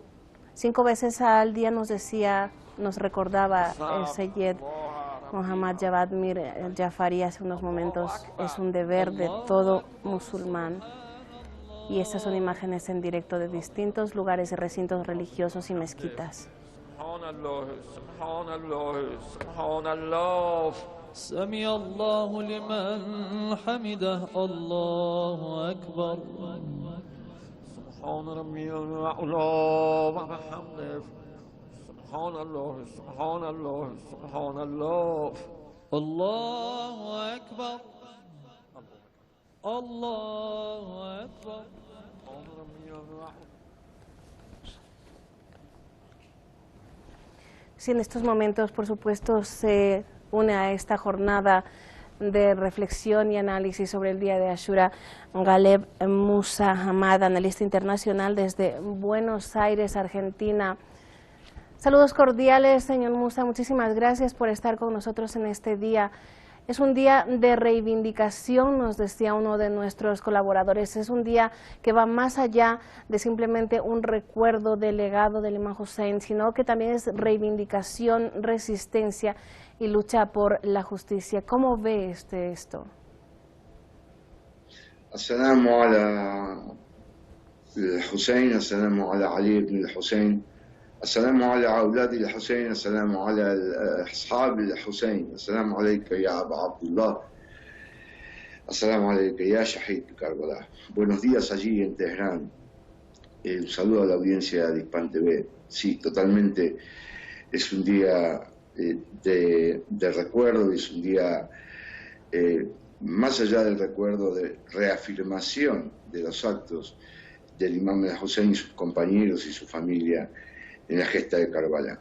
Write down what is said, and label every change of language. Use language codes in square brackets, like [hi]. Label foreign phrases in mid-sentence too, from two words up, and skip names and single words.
[es] 5 veces al día nos decía, nos recordaba el Seyyed Mohammad Javad Mir Jafari hace unos momentos, es un deber de todo musulmán. Y estas son imágenes en directo de distintos lugares y recintos religiosos y mezquitas. [ar] سمع الله لمن حمده الله أكبر سبحان ربي الأعلى وبحمده سبحان الله سبحان الله سبحان الله الله أكبر الله أكبر سبحان ربي الأعلى. [es] Sí, en estos momentos, por supuesto, se une a esta jornada de reflexión y análisis sobre el día de Ashura Ghaleb Musa Hamad, analista internacional desde Buenos Aires, Argentina. Saludos cordiales, señor Musa, muchísimas gracias por estar con nosotros en este día. Es un día de reivindicación, nos decía uno de nuestros colaboradores, es un día que va más allá de simplemente un recuerdo del legado del Imam Hussein, sino que también es reivindicación, resistencia y lucha por la justicia. ¿Cómo ve esto? [ar] السلام على حسين، السلام على علي بن الحسين. السلام على أولاد الحسين، السلام على أصحاب الحسين، السلام عليك يا أبا عبد الله، السلام عليك يا شهيد Karbala. [es] Buenos días allí en Teherán. Un saludo a la audiencia de Hispan TV. Sí, totalmente es un día de recuerdo, es un día más allá del recuerdo, de reafirmación de los actos del Imam al-Hussein y sus compañeros y su familia en la gesta de Karbala.